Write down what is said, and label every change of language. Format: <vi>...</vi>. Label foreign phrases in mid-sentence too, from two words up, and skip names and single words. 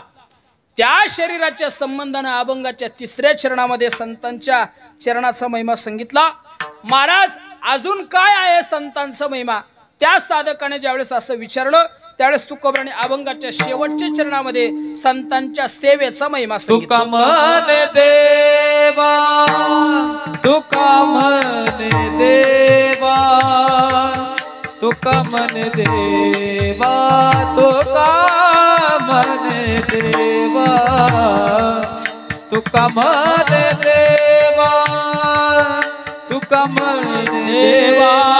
<mr>त्या शरीराच्या संबंधानं अभंगाच्या 3ऱ्या चरणामध्ये संतांच्या चरणाचा महिमा सांगितला. महाराज अजून काय आहे संतांचा महिमा? त्या साधकाने ज्यावेळेस असं विचारलं त्यावेळेस तुकोबराने अभंगाच्या शेवटच्या चरणामध्ये संतांच्या सेवेचा महिमा सांगितला. तुका म्हणे देवा, तुका म्हणे देवा, तुका म्हणे देवा, तुका म्हणे देवा, तुका म्हणे देवा, तुका म्हणे देवा,</mr>